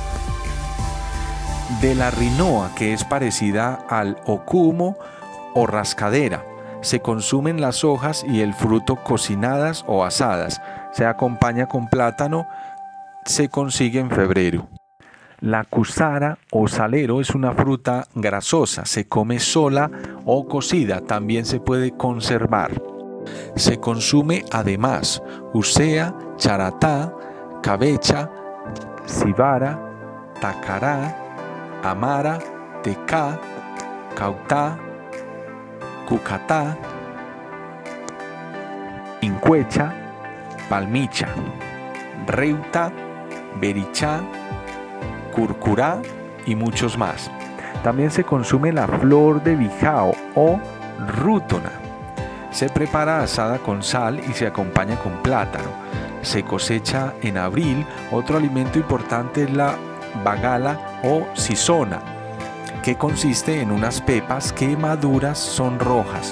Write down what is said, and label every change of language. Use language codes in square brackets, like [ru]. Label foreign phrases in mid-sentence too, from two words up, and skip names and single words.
[es] De la rinoa, que es parecida al ocumo o rascadera, se consumen las hojas y el fruto cocinadas o asadas. Se acompaña con plátano, se consigue en febrero. La cusara o salero es una fruta grasosa, se come sola o cocida, también se puede conservar. Se consume además usea, charatá, cabecha, cibara, tacará, amara, tecá, cautá, cucatá, incuecha, palmicha, reuta, berichá, curcurá y muchos más. También se consume la flor de bijao o rútona. Se prepara asada con sal y se acompaña con plátano. Se cosecha en abril. Otro alimento importante es la bagala o sisona, que consiste en unas pepas que maduras son rojas.